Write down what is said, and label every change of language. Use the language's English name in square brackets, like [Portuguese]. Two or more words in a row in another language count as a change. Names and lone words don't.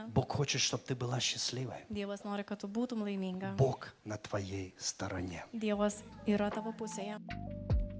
[Russian] Бог хочет, чтобы ты была счастливой. [Lithuanian] Dievas nori, kad tu būtum laiminga. [Russian] Бог на твоей стороне. [Lithuanian] Dievas yra tavo pusėje.